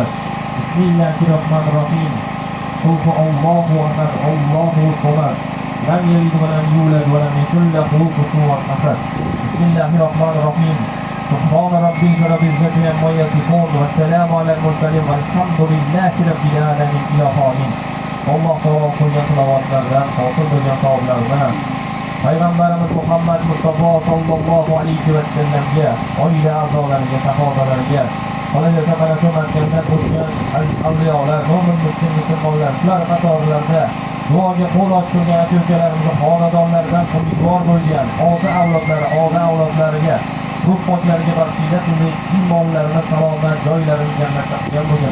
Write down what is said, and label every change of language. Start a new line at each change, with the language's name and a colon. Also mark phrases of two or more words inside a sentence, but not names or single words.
Arabic: بسم الله الرحمن الرحيم. قل الله أحد الله الصمد لم يلد ولم يولد ولم يكن له كفوا أحد. بسم الله الرحمن الرحيم. سبحان ربك رب العزة عما يصفون والسلام على المرسلين والحمد لله رب العالمين.
Uzbek: İlahi. Allah Teala ko'rgan tilovatlardan, hosil bo'lgan savoblardan Payg'ambarimiz Muhammad Mustafa
Arabic: صلى الله عليه وسلم,
Uzbek: oila a'zolariga, sahobalariga, qolaversa mana shu maskandan o'tgan avliyolar, mo'min musulmonlar, shular qatorilarida duoga qo'l ochtirgan aka-ukalarimiz xonadonlaridan umidvor bo'lgan ota avlodlariga, ruh poklariga baxshida qilib iymonlarini salomat joylarini jannatda qilgan bo'lgan.